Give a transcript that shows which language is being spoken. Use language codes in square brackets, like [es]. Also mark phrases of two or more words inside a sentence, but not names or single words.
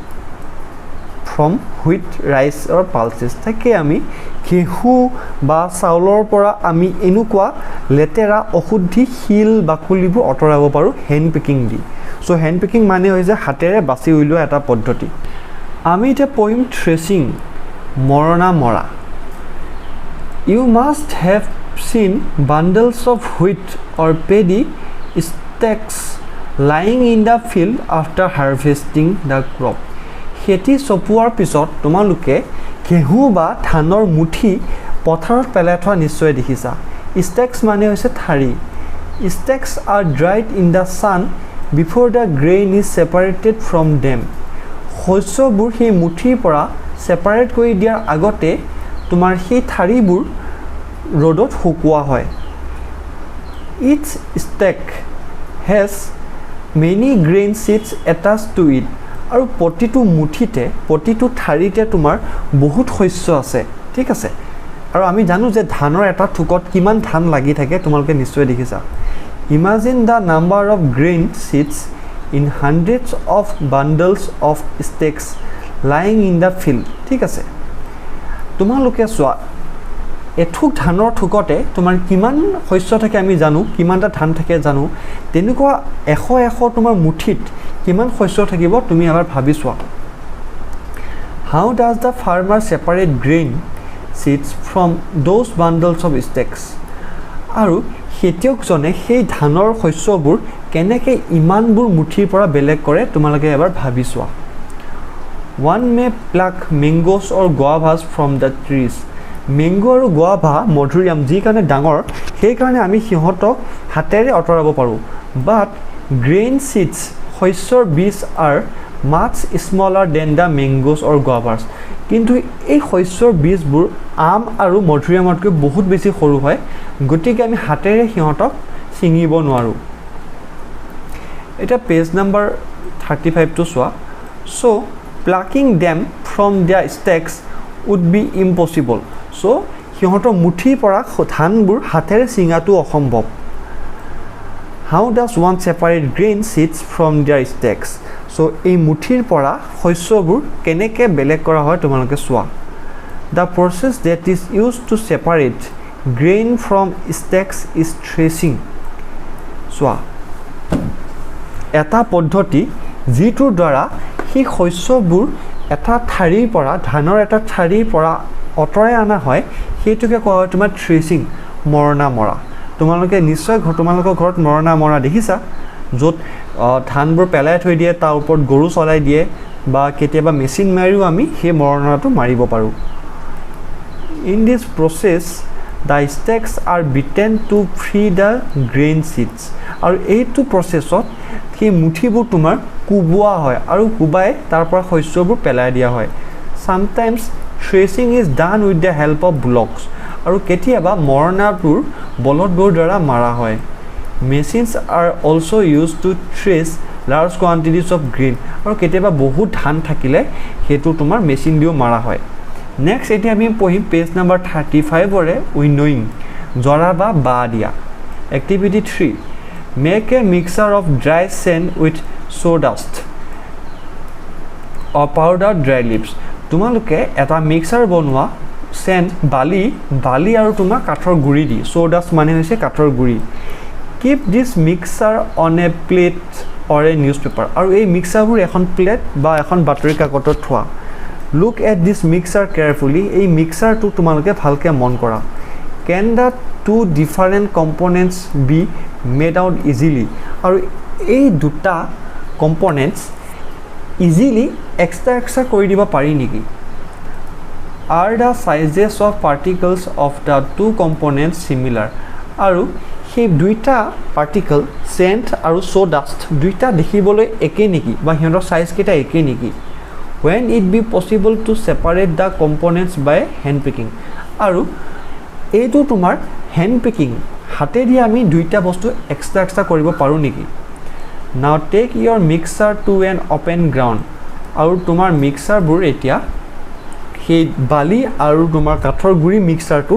[en] from wheat, rice or pulses take [as] আমি ঘেহু বা চাউলৰ পৰা আমি এনেকুৱা লেতেৰা অশুদ্ধি হিল বাকলিবোৰ অতৰাব পাৰো [en] hand picking [as] দি সো [en] hand picking [as] মানে হৈছে হাতেৰে বাছি উলিওৱা এটা পদ্ধতি আমি এটা পইম থ্ৰেচিং মৰণা মৰা [en] You must have seen bundles of wheat or paddy stalks lying in the field after harvesting the crop [as] খেতি চপোৱাৰ পিছত তোমালোকে ঘেহু বা ধানৰ মুঠি পথাৰত পেলাই থোৱা নিশ্চয় দেখিছা stalks মানে হৈছে ঠাৰি [en] stalks are dried in the sun before the grain is separated from them [as] শস্যবোৰ সেই মুঠিৰ পৰা সেপাৰেট কৰি দিয়াৰ আগতে তোমাৰ সেই ঠাৰিবোৰ ৰ'দত শুকোৱা হয় [en] Each stalk has many grain seeds attached to it [as] আৰু প্ৰতিটো মুঠিতে প্ৰতিটো ঠাৰিতে তোমাৰ বহুত শস্য আছে ঠিক আছে আৰু আমি জানো যে ধানৰ এটা থুকত কিমান ধান লাগি থাকে তোমালোকে নিশ্চয় দেখিছা [en] Imagine the number of grain seeds in hundreds of bundles of stalks lying in the field [as] ঠিক আছে তোমালোকে চোৱা এঠুক ধানৰ থুকতে তোমাৰ কিমান শস্য থাকে আমি জানো কিমানটা ধান থাকে জানো তেনেকুৱা 100 তোমাৰ মুঠিত কিমান শস্য থাকিব তুমি এবাৰ ভাবি চোৱা [en] How does the farmer separate grain seeds from those bundles of stalks [as] আৰু খেতিয়কজনে সেই ধানৰ শস্যবোৰ কেনেকৈ ইমানবোৰ মুঠিৰ পৰা বেলেগ কৰে তোমালোকে এবাৰ ভাবি চোৱা [en] One may pluck mangoes or guavas from the trees [as] মেংগো আৰু গুৱাভা মধুৰিআম যি কাৰণে ডাঙৰ সেই কাৰণে আমি সিহঁতক হাতেৰে অতৰাব পাৰোঁ [en] But grain seeds [as] শস্যৰ বীজ [en] are much smaller than the mangoes or guavas [as] কিন্তু এই শস্যৰ বীজবোৰ আম আৰু মধুৰিআমতকৈ বহুত বেছি সৰু হয় গতিকে আমি হাতেৰে সিহঁতক ছিঙিব নোৱাৰোঁ এটা [en] page number [as] 35 টো চোৱা [en] so plucking them from their stalks would be impossible [as] so সিহঁতৰ মুঠিৰ পৰা ধানবোৰ হাতেৰে ছিঙাটো অসম্ভৱ [en] how does one separate grain seeds from their stalks [as] so এই মুঠিৰ পৰা শস্যবোৰ কেনেকৈ বেলেগ কৰা হয় তোমালোকে চোৱা [en] the process that is used to separate grain from stalks is threshing [as] চোৱা এটা পদ্ধতি যিটোৰ দ্বাৰা সেই শস্যবোৰ এটা ঠাৰিৰ পৰা ধানৰ এটা ঠাৰিৰ পৰা অতৰাই আনা হয় সেইটোকে কোৱা হয় তোমাৰ থ্ৰেছিং মৰণা মৰা তোমালোকে নিশ্চয় তোমালোকৰ ঘৰত মৰণা মৰা দেখিছা য'ত ধানবোৰ পেলাই থৈ দিয়ে তাৰ ওপৰত গৰু চলাই দিয়ে বা কেতিয়াবা মেচিন মাৰিও আমি সেই মৰণাটো মাৰিব পাৰোঁ [en] In this process the stalks are beaten to free the grain seeds [as] আৰু এইটো প্ৰচেছত সেই মুঠিবোৰ তোমাৰ কুবোৱা হয় আৰু কুবাই তাৰ পৰা শস্যবোৰ পেলাই দিয়া হয় [en] Sometimes threshing is done with the help of bullocks [as] আৰু কেতিয়াবা মৰণাবোৰ বলদবোৰ দ্বাৰা মাৰা হয় [en] Machines are also used to thresh large quantities of grain [as] আৰু কেতিয়াবা বহুত ধান থাকিলে সেইটো তোমাৰ মেচিন দিও মাৰা হয় নেক্সট এতিয়া আমি পঢ়িম [en] page number [as] 35 ৰে উইন'য়িং জৰা বা দিয়া [en] Activity 3 make a mixer of dry sand with sawdust or powdered dry leaves [as] তোমালোকে এটা মিক্সাৰ বনোৱা চেণ্ড বালি আৰু তোমাৰ কাঠৰ গুৰি দি sawdust মানে হৈছে কাঠৰ গুৰি [en] keep this mixer on a plate or a newspaper আৰু এই মিক্সাৰবোৰ এখন প্লেট বা [as] এখন বাতৰি কাকতত থোৱা [en] look at this mixer carefully [as] এই মিক্সাৰটো তোমালোকে ভালকে মন কৰা [en] can the two different components be made out easily [as] আৰু এই দুটা components easily extra কৰি দিব পাৰি নেকি [en] are the sizes of particles of the two components similar [as] আৰু সেই দুইটা পাৰ্টিকল চেণ্ট আৰু sawdust দুইটা দেখিবলৈ একে নেকি বা হিহঁতৰ সাইজ কেটা একে নেকি [en] when it be possible to separate the components by hand picking [as] আৰু এইটো তোমাৰ [en] hand picking [as] হাতে দি আমি দুইটা বস্তু এক্সট্ৰা কৰিব পাৰো নেকি [en] now take your mixer to an open ground [as] আৰু তোমাৰ মিক্সাৰবোৰ এতিয়া সেই বালি আৰু তোমাৰ কাঠৰ গুৰি মিক্সাৰটো